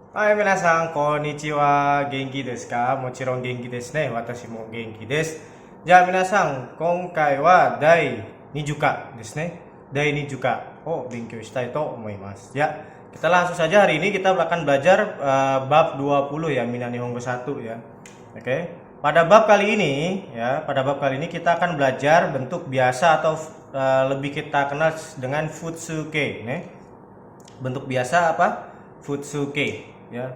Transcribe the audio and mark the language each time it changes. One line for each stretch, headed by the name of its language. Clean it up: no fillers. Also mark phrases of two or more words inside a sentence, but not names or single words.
Japanese: はい、皆さん、こんにちは。元気ですか？もちろん元気ですね。私も元気です。じゃあ皆さん、今回は第20課ですね。第 20課を勉強したいと思います.
Indonesian: Ya, kita langsung saja. Hari ini kita akan belajar bab 20 ya, Mina Nihongo 1 ya. Oke. Pada bab kali ini kita akan belajar bentuk biasa atau lebih kita kenal dengan futsuke, nih. Bentuk biasa apa? Futsuke ya.